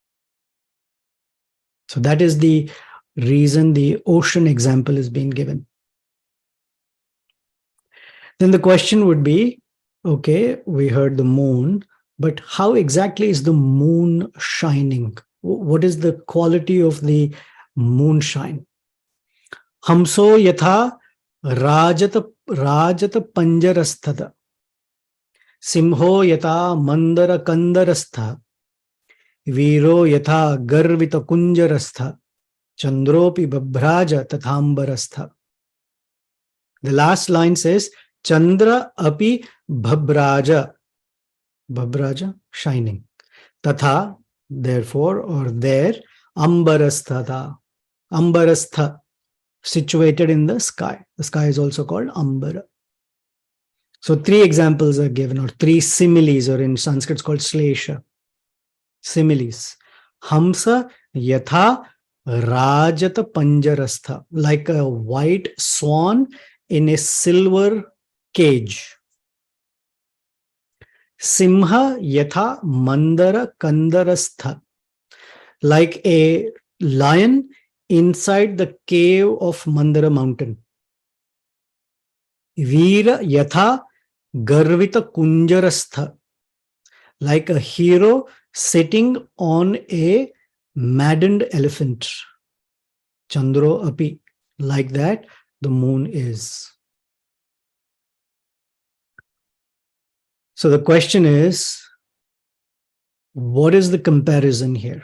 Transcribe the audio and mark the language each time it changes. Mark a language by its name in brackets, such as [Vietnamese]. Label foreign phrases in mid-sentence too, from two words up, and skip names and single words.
[English] So that is the reason the ocean example is being given. Then the question would be, okay, we heard the moon, but how exactly is the moon shining? What is the quality of the moonshine? [Sanskrit] Hamso yatha rajata panjarasthada. Simho yata mandara kandarastha. Viro yatha garvita kunjarastha. Chandropi babhraja tathambarastha. [English] The last line says, [Sanskrit] Chandra api bhabraja. [English] Bhabraja, shining. [Sanskrit] Tatha, [English] therefore, or there, ambarasthata. Ambarastha, situated in the sky. The sky is also called ambara. So three examples are given, or three similes, or in Sanskrit it's called slesha. [Sanskrit] Similes. Hamsa yatha rajata panjarastha, [English] like a white swan in a silver cage. [Sanskrit] Simha yatha mandara kandarastha, [English] like a lion inside the cave of Mandara mountain. [Sanskrit] Veera yatha garvita kunjarastha, [English] like a hero sitting on a maddened elephant. [Sanskrit] Chandro api, [English] like that the moon is. So the question is, what is the comparison here?